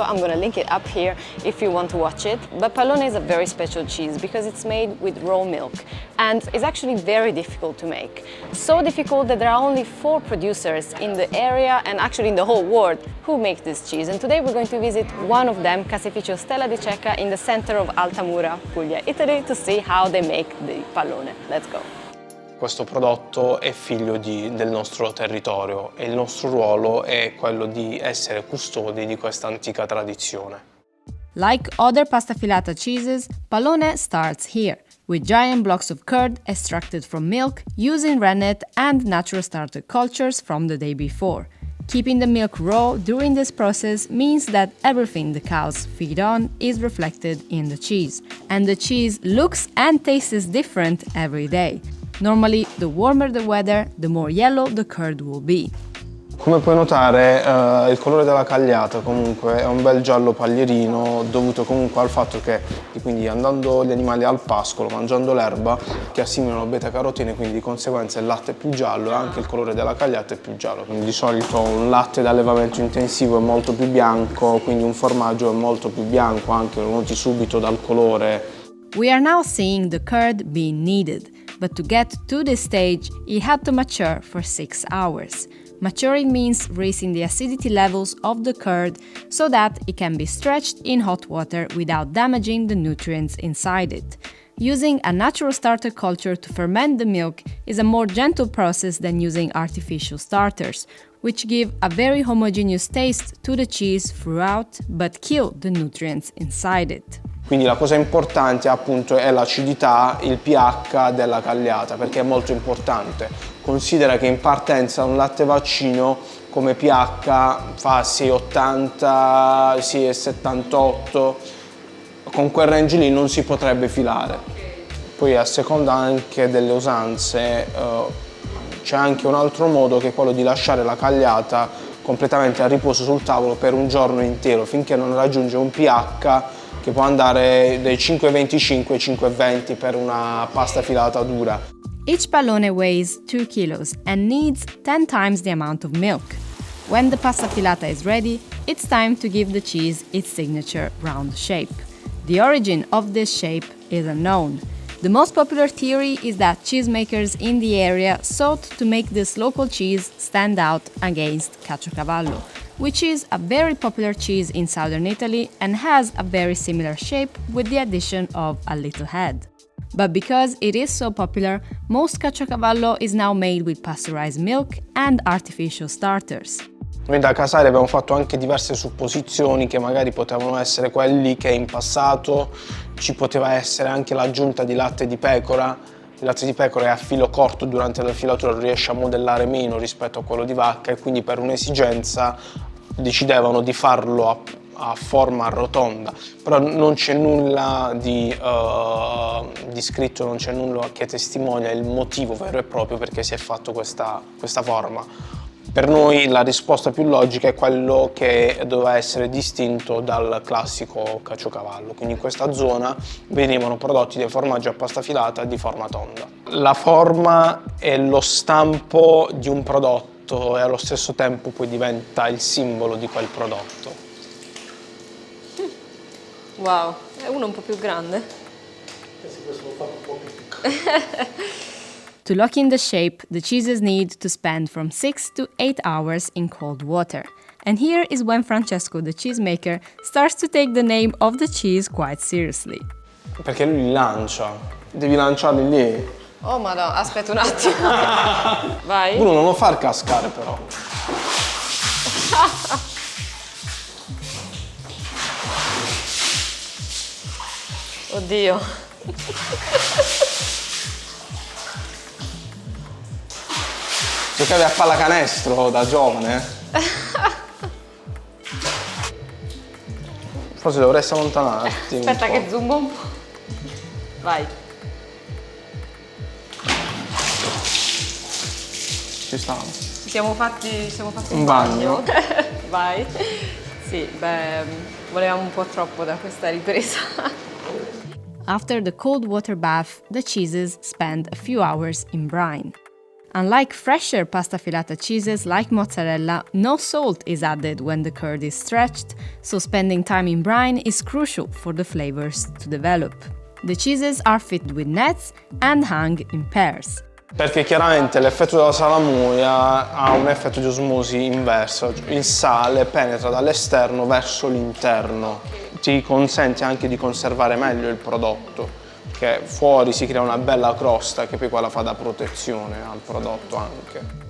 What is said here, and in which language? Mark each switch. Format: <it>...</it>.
<en>I'm gonna link it up here if you want to watch it. But Pallone is a very special cheese because it's made with raw milk and is actually very difficult to make. So difficult that there are only 4 producers in the area and actually in the whole world who make this cheese. And today we're going to visit one of them, Caseificio Stella di Cecca, in the center of Altamura, Puglia, Italy, to see how they make the Pallone. Let's go.</en> <it>Questo prodotto è figlio del nostro territorio e il nostro ruolo è quello di essere custodi di questa antica tradizione.</it> <en>Like other pasta filata cheeses, Pallone starts here, with giant blocks of curd extracted from milk using rennet and natural starter cultures from the day before. Keeping the milk raw during this process means that everything the cows feed on is reflected in the cheese, and the cheese looks and tastes different every day. Normally, the warmer the weather, the more yellow the curd will be.</en> <it>Come puoi notare, il colore della cagliata comunque è un bel giallo paglierino dovuto comunque al fatto che quindi andando gli animali al pascolo, mangiando l'erba, che assimilano beta-carotene, quindi di conseguenza il latte è più giallo e anche il colore della cagliata è più giallo. Quindi di solito un latte d'allevamento intensivo è molto più bianco, quindi un formaggio è molto più bianco, anche lo noti subito dal colore.</it> <en>We are now seeing the curd being kneaded, but to get to this stage, it had to mature for 6 hours. Maturing means raising the acidity levels of the curd so that it can be stretched in hot water without damaging the nutrients inside it. Using a natural starter culture to ferment the milk is a more gentle process than using artificial starters, which give a very homogeneous taste to the cheese throughout but kill the nutrients inside it.</en> <it>Quindi la cosa importante appunto è l'acidità, il pH della cagliata, perché è molto importante. Considera che in partenza un latte vaccino come pH fa 6,80, 6,78, con quel range lì non si potrebbe filare. Poi a seconda anche delle usanze c'è anche un altro modo che è quello di lasciare la cagliata completamente a riposo sul tavolo per un giorno intero finché non raggiunge un pH che può andare dai 5,25 ai 5,20 per una pasta filata dura.</it> <en>Each pallone weighs 2 kilos and needs 10 times the amount of milk. When the pasta filata is ready, it's time to give the cheese its signature round shape. The origin of this shape is unknown. The most popular theory is that cheesemakers in the area sought to make this local cheese stand out against Caciocavallo, which is a very popular cheese in southern Italy and has a very similar shape with the addition of a little head. But because it is so popular, most Caciocavallo is now made with pasteurized milk and artificial starters.</en> <it>Noi da Casale abbiamo fatto anche diverse supposizioni che magari potevano essere quelli che in passato ci poteva essere anche l'aggiunta di latte di pecora. Il latte di pecora è a filo corto, durante la filatura riesce a modellare meno rispetto a quello di vacca e quindi per un'esigenza decidevano di farlo a forma rotonda, però non c'è nulla di scritto, non c'è nulla che testimonia il motivo vero e proprio perché si è fatto questa forma. Per noi la risposta più logica è quello che doveva essere distinto dal classico caciocavallo, quindi in questa zona venivano prodotti dei formaggi a pasta filata di forma tonda. La forma è lo stampo di un prodotto e allo stesso tempo poi diventa il simbolo di quel prodotto. Wow, è uno un po' più grande. Sì, questo lo fa un po' più piccolo.</it> <en>To lock in the shape, the cheeses need to spend from 6 to 8 hours in cold water. And here is when Francesco, the cheesemaker, starts to take the name of the cheese quite seriously.</en> <it>Perché lui li lancia, devi lanciarli lì. Oh madonna, aspetta un attimo. Vai. Uno non lo far cascare però. Oddio. Giocavi a pallacanestro da giovane? Forse dovresti allontanarti. Aspetta che zoom un po'. Vai. ci sta. Ci siamo fatti Un bagno. Vai. Sì, beh, volevamo un po' troppo da questa ripresa.</it> <en>After the cold water bath, the cheeses spend a few hours in brine. Unlike fresher pasta filata cheeses like mozzarella, no salt is added when the curd is stretched, so spending time in brine is crucial for the flavors to develop. The cheeses are fitted with nets and hung in pairs.</en> <it>Perché chiaramente l'effetto della salamoia ha un effetto di osmosi inversa, il sale penetra dall'esterno verso l'interno, ti consente anche di conservare meglio il prodotto, che fuori si crea una bella crosta che poi quella fa da protezione al prodotto anche.</it>